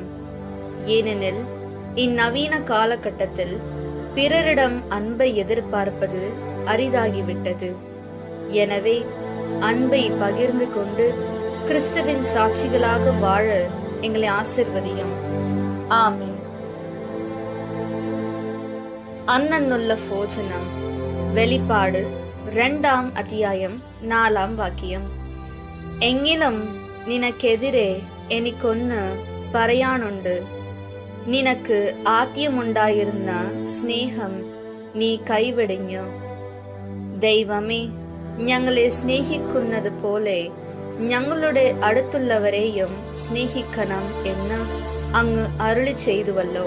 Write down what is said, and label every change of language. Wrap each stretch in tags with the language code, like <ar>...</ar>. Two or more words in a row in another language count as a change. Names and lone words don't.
<ta>ஏனெனில் இந்நவீன காலகட்டத்தில் பிறரிடம் அன்பை எதிர்பார்ப்பது அரிதாகிவிட்டது. எனவே அன்பை பகிர்ந்து கொண்டு கிறிஸ்துவின் சாட்சிகளாக வாழ எங்களை ஆசிர்வதியும். ஆமீன். அன்னன்னுள்ள போஜனம்.</ta> <ml>வெளிப்பாடு 2 അധ്യായം 4 വാക്യം. എങ്കിലും നിനക്കെതിരെ എനിക്കൊന്ന് പറയാനുണ്ട്. നിനക്ക് ആദ്യമുണ്ടായിരുന്ന സ്നേഹം നീ കൈവെടിഞ്ഞു. ദൈവമേ, ഞങ്ങളെ സ്നേഹിക്കുന്നത് പോലെ ഞങ്ങളുടെ അടുത്തുള്ളവരെയും സ്നേഹിക്കണം എന്ന് അങ്ങ് അരുളി ചെയ്തുവല്ലോ.</ml>